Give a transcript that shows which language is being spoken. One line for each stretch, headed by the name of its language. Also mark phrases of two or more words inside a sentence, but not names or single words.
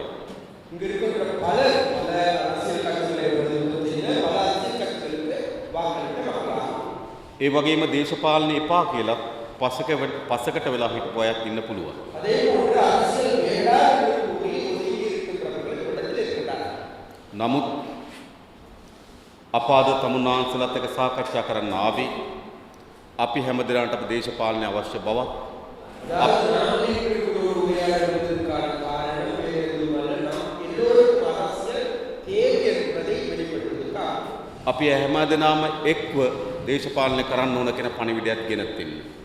Tamil: இங்க இருக்கிற பல அரசியல் கட்சிகளை பல அரசியல் கட்சிகளுக்கு வாக்களித்த மக்கள்.
Sinhala: ඒ වගේම දේශපාලන එපා කියලා පසකට වෙලා හිටපු අයත් ඉන්න පුළුවන්.
Tamil: அதே போன்று அரசியல் வேண்டாம் என்று கூறி ஒதுங்கி இருக்கிறவர்கள் கூட்டத்தில் இருக்கிறார்கள்.
Sinhala: නමුත් අපාද තමුන්නාන්සලත් එක්ක සාකච්ඡා කරන්න ආවේ අපි හැමදෙනාට අපේ දේශපාලන අවශ්‍ය බවත් අපි හැමදෙනාම එක්ව දේශපාලනය කරන්න ඕන කියන පණිවිඩයක් ගෙනත් දෙන්න.